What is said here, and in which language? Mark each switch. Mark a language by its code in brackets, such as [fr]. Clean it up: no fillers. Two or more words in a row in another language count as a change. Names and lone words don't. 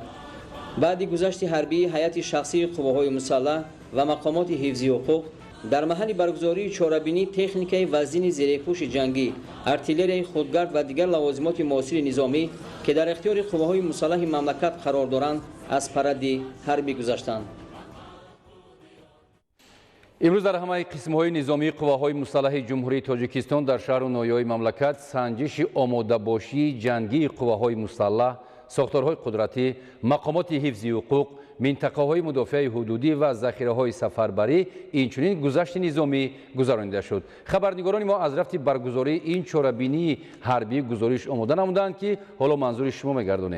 [fa] بعد گذشت حربی هیئت شخصی قواهای مسلح و مقامات حفظی حقوق در محل برگزاری چهاربینی تکنیک وزین زیرپوش جنگی، ارتلری خودگرد و دیگر لوازمات معاصر نظامی که در اختیار قواهای مسلح مملکت قرار دارند از پرد حربی گذشتند. امروز در همه قسم‌های نظامی قواهای مسلح جمهوری تاجیکستان در شهر و ناحیه‌های مملکت سنجش آماده‌باشی جنگی قواهای مسلح، ساختارهای قدرتی، مقامات حفظی حقوق، [tg] минтақаҳои мудофиаи ҳудудӣ ва захираҳои сафарбарӣ инчунин гузашти низомӣ гузаронида шуд. Хабарнигорони мо аз рафти баргузории ин чорабинии ҳарбӣ гузориш омода намуданд, ки ҳоло манзури шумо мегардонем.